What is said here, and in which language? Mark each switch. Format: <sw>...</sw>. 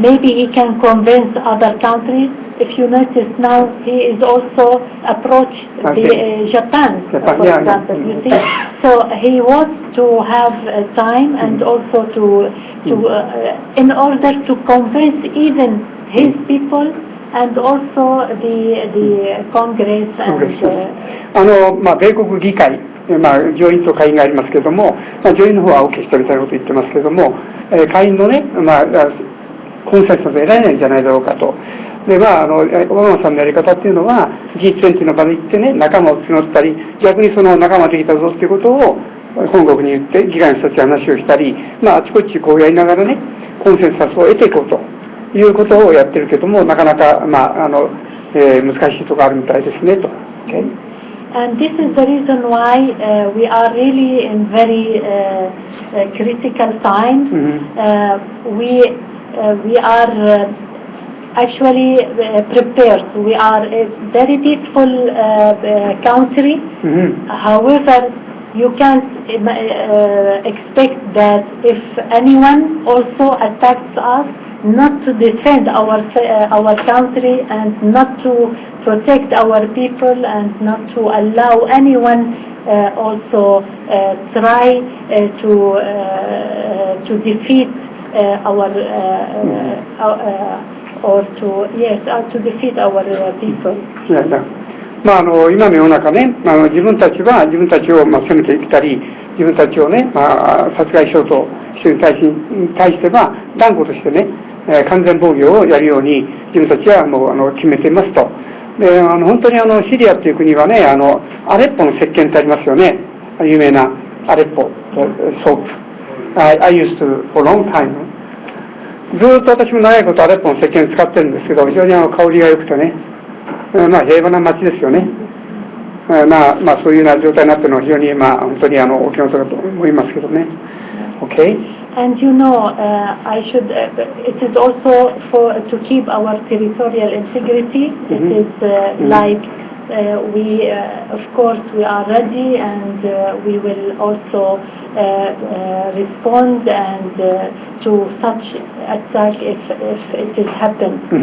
<en>Maybe he can convince other countries. If you notice now, he is also approached Japan, for example, you see. So he wants to have time and also to in order to convince even his people and also the Congress and</en> <ja>米国議会、上院と下院がありますけれども、上院の方は OK してみたいなことを言ってますけれども、下院のね、コンセンサスを得られないんじゃないだろうかと。で、オバマさんのやり方っていうのは G20 の場で行ってね、仲間を募ったり、逆にその仲間できたぞっていうことを本国に言って議会の人たちに話をしたり、あちこちこうやりながらね、コンセンサスを得ていこうということをやってるけども、なかなか難しいところあるみたいですねと。</ja> <en>Okay? And this is the reason why we are really in very critical time. We are actually prepared. We are a very peaceful country. However, you can't expect that if anyone also attacks us, not to defend our country and not to protect our people and not to allow anyone also try to defeat to defeat our people.</en> <ja>今の世の中ね、自分たちは自分たちを攻めてきたり、自分たちをね、殺害しようとしている人に対しては断固としてね、完全防御をやるように自分たちはもう決めていますと。で、本当にシリアっていう国はね、アレッポの石鹸ってありますよね、有名なアレッポソープ。</ja> <en>I used to for a long time。</en> <ja>ずっと私も長いことアレッポの石鹸使ってるんですけど、非常に香りが良くてね、平和な街ですよね。そういうような状態になっているのは非常に本当にお気の毒だと思いますけどね。</ja> <en>Okay. And I should. It is also to keep our territorial integrity. It is like we, of course, we are ready, and we will also respond and to such attack if it is happened.</en>